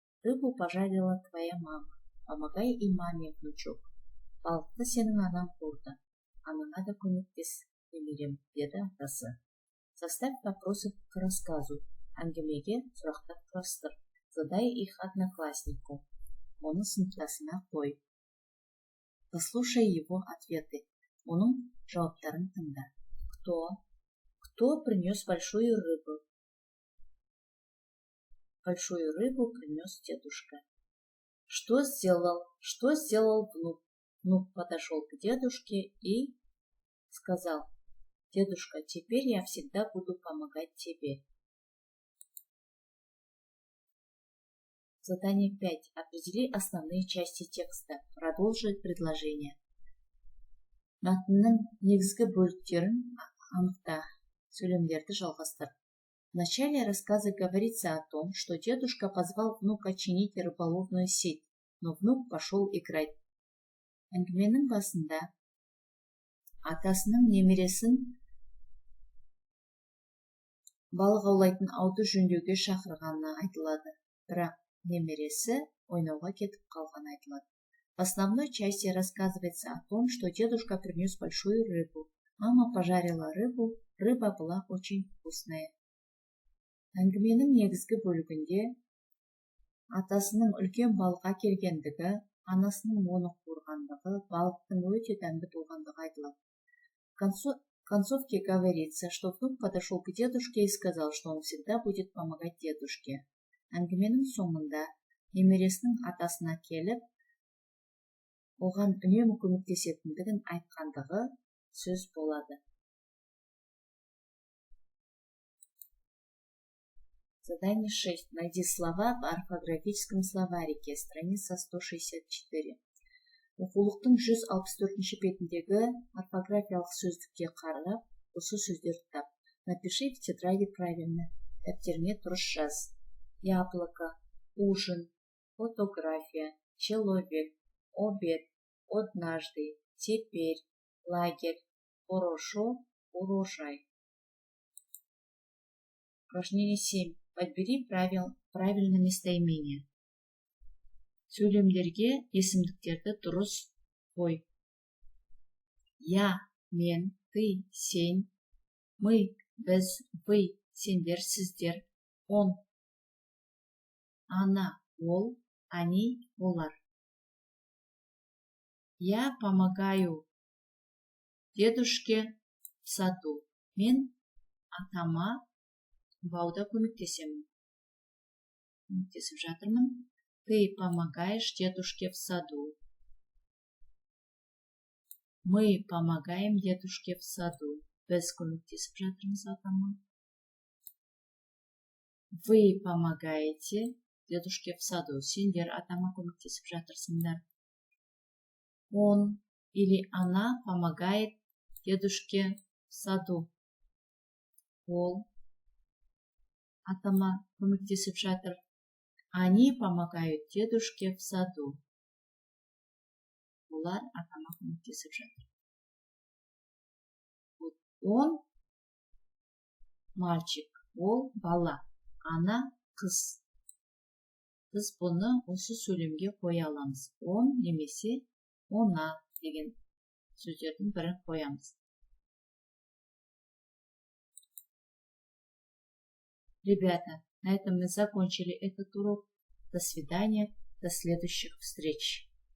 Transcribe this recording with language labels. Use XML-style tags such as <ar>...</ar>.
<ru>Рыбу пожарила твоя мама. Помогай и маме, внучок.</ru> <kk>Балықты сенің анаң қуырды. Анаңа да көмектес, немерем, деді атасы.</kk> <ru>Составь вопросы к рассказу.</ru> <kk>Әңгімеге сұрақтар құрастыр.</kk> <ru>Задай их однокласснику.</ru> <kk>Оны сыныптасына қой.</kk> <ru>Послушай его ответы.</ru> <kk>Оның жауаптарын тыңда.</kk> <ru>Кто принес большую рыбу? Большую рыбу принес дедушка. Что сделал внук? Внук подошел к дедушке и сказал: дедушка, теперь я всегда буду помогать тебе. Задание 5. Определи основные части текста. Продолжи предложение.</ru> <kk>Мәтіннің негізгі бөліктерін анықта. Сөйлемдерді жалғастыр.</kk> <ru>В начале рассказа говорится о том, что дедушка позвал внука чинить рыболовную сеть, но внук пошел играть.</ru> <kk>Әңгіменің басында атасының немересін балық аулайтын ауды жөндеуге шақырғаны айтылады. Бірақ немересі ойнауға кетіп қалған айтылады.</kk> <ru>В основной части рассказывается о том, что дедушка принес большую рыбу. Мама пожарила рыбу, рыба была очень вкусная.</ru> <kk>Әңгіменің негізгі бөлігінде атасының үлкен балыққа келгендігі, анасының оны қорғандығы, балықтың өте дәмді болғандығы айтылады.</kk> <ru>В концовке говорится, что внук подошел к дедушке и сказал, что он всегда будет помогать дедушке.</ru> <kk>Әңгіменің соңында немересінің атасына келіп, оған үнемі көмектесетіндігін айтқандығы сөз болады.</kk> <ru>Задание 6. Найди слова в орфографическом словарике. Страница 164.</ru> <kk>Оқулықтың 164-ші бетіндегі орфографиялық сөздікке қарап, осы сөздерді тап.</kk> <ru>Напиши в тетради правильно.</ru> <kk>Дәптеріңе дұрыс жаз.</kk> <ru>Яблоко, ужин, фотография, человек, обед, однажды, теперь, лагерь, хорошо, урожай. Упражнение 7. Подбери правильно местоимение.</ru> <kk>Сөйлемдерге есімдіктерді дұрыс қой.</kk> <ru>Я, мен, ты, сен, мы, біз, вы, сендер, сіздер, он, она, ол, они, олар. Я помогаю дедушке в саду.</ru> <kk>Мен атама бауда көмектесемін. Көмектесіп жатырмын.</kk> <ru>Ты помогаешь дедушке в саду. Мы помогаем дедушке в саду.</ru> <kk>Біз көмектесіп жатырмыз атама.</kk> <ru>Вы помогаете дедушке в саду.</ru> <kk>Сендер атама көмектесіп жатырсыңдар.</kk> <ru>Он или она помогает дедушке в саду.</ru> <kk>Ол атама көмектесіп жатыр.</kk> <ru>Они помогают дедушке в саду.</ru> <kk>Олар атама көмектесіп жатыр.</kk> <ru>Он мальчик,</ru> <kk>ол бала,</kk> <ru>она қыз.</ru> <kk>Біз бұны осы сөйлемге қоя аламыз. Он немесе она деген сөздердің бірін қоямыз.</kk> <ru>Ребята, на этом мы закончили этот урок. До свидания, до следующих встреч.</ru>